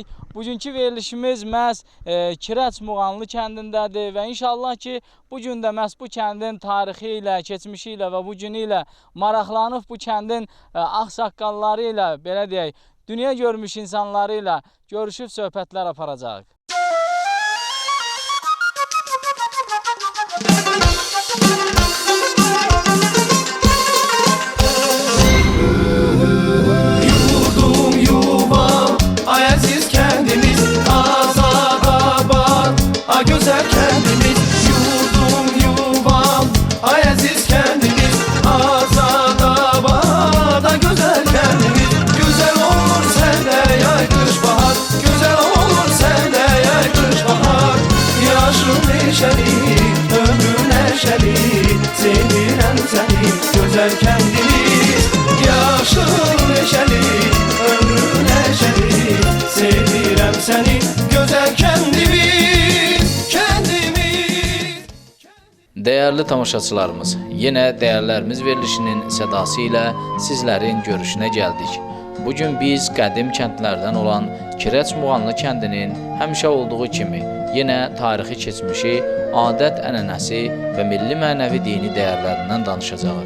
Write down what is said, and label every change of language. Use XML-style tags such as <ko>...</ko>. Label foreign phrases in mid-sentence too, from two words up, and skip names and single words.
<az>Bugünkü verilişimiz məhz Kirəç Muğanlı kəndindədir və inşallah ki, bugün də məhz bu kəndin tarixi ilə, keçmişi ilə və bugünü ilə maraqlanıb bu kəndin ağsaqqalları ilə, belə deyək, dünya görmüş insanları ilə görüşüb söhbətlər aparacaq. Yurdum yuvam, ay aziz kendimiz, Azadabad, ay güzel kendimiz. Yurdum yuvam, ay aziz kendimiz, Azadabad, ay güzel kendimiz. Güzel olur sende yay kış bahar, güzel olur sende yay kış bahar. Yaşım neşeli, ömrüm neşeli, sevirem seni güzel kendimiz. Yaşım neşeli, ömrüm neşeli, sevirem seni güzel kendimiz, kendimiz. Dəyərli tamaşaçılarımız, yenə Dəyərlərimiz verilişinin sədası ilə sizlərin görüşünə gəldik. Bugün biz qədim kəndlərdən olan Kirəç Muğanlı kəndinin həmişə olduğu kimi yenə tarixi keçmişi, adət-ənənəsi və milli mənəvi dini dəyərlərindən danışacağıq.</az>